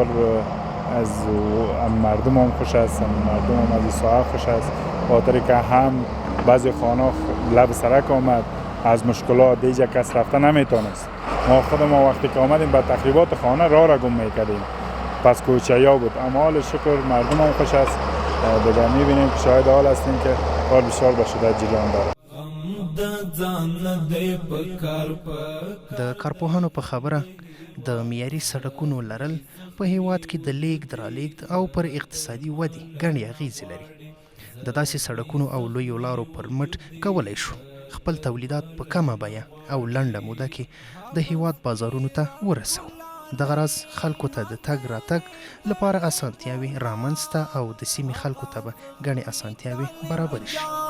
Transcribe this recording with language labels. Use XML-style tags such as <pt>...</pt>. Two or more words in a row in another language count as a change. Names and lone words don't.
<fa>از مردم هم خوش است مردم هم از این ساعت خوش است خاطری که هم بعضی خانه لب سرک آمد از مشکلات دیگه کس رفته نمیتونست ما خودم وقتی که آمدیم به تخریبات خانه راه را گم میکردیم پس کوچه‌یا بود اما حال شکر مردم هم خوش است دیگه میبینیم که شاهد حال هستیم که کار بسیار به شدت جریان داره</fa> <ps>د کارپوهانو په خبره د معیاري سړکونو لرل په هیواد کې د لیږد رالېږد او پر اقتصادي ودې ګڼې اغیزې لري د داسې سړکونو او لویو لارو پر مټ کولی شو خپل تولیدات په کمه بیه او لنډه موده کې د هیواد بازارونو ته ورسوو دغه راز خلکو ته د تګ راتګ لپاره اسانتیاوې رامنځته او د سیمې خلکو ته به ګڼې اسانتیاوې برابرې شي</ps>